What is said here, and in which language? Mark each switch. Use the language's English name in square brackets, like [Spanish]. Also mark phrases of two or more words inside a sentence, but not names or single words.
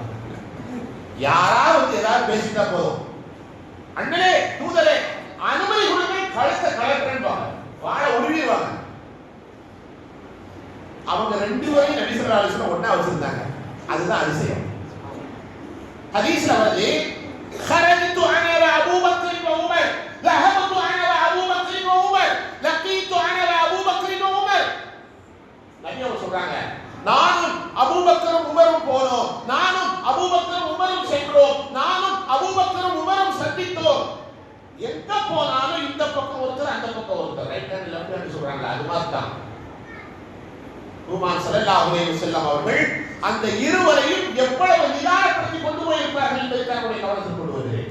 [Tamil] யாராவது ஏதாவது பேசிட்டா போதும், அண்ணலே தூதரே அனுமதி கொடுங்க, கழுத்தை கலட்டுறேன்னு வாழ உருவிடுவாங்க. அவங்க 2 பேரையும் நபி [Arabic] صلى الله عليه وسلم [Tamil] ஒண்ணா வச்சிருந்தாங்க. அதுதான் அதிசயம். ஹதீஸ்ல வருது, [Arabic] خرجت انا وابو بكر وعمر ذهبت انا وابو بكر وعمر لقيت انا وابو بكر وعمر. [Tamil] நபி அவங்க சொல்றாங்க, நானும் அபூபக்கரும் உமரும் போனோம், நானும் அபூபக்கரும் உமரும் சென்றோம், நானும் அபூபக்கரும் உமரும் சந்தித்தோம். எங்க போனாலும் இந்த பக்கம் ஒருத்தர் அந்த பக்கம் ஒருத்தர், [English] right hand left hand [Tamil] சொல்றாங்க. அது மாதிரி தான் பூமான் [Arabic] صلى الله عليه وسلم [Tamil] அவர்கள் அந்த இருவரையும் எவ்வளவு நிதானப்படுத்தி கொண்டு போயிருப்பார்கள் என்பதை தன்னுடைய கவனத்தில் கொண்டு வருகிறேன்.